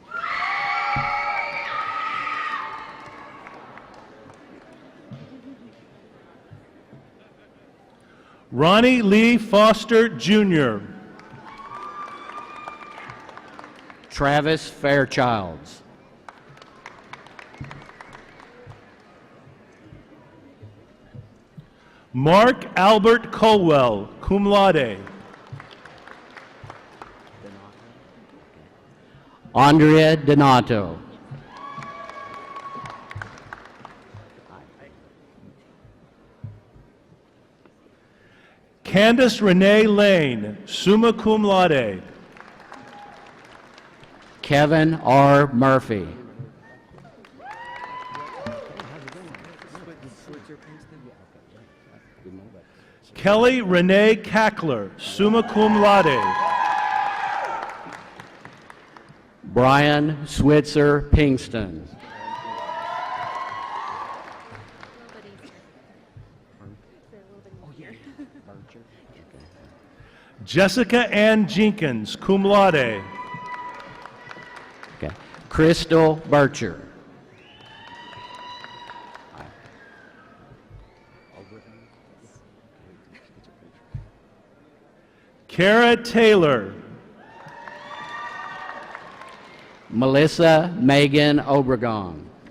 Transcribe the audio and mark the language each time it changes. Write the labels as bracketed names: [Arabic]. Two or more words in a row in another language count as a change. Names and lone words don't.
[English] Ronnie Lee Foster Jr. Travis Fairchilds. Mark Albert Colwell, [Latin] cum laude. [English] Andrea Donato. Candace Renee Lane, [Latin] summa cum laude. [English] Kevin R. Murphy. Kelly Renee Cackler, [Latin] summa cum laude. [English] Brian Switzer Pinkston. Jessica Ann Jenkins, [Latin] cum laude. [English] Okay. Crystal Bircher. Kara Taylor. Melissa Megan Obregon.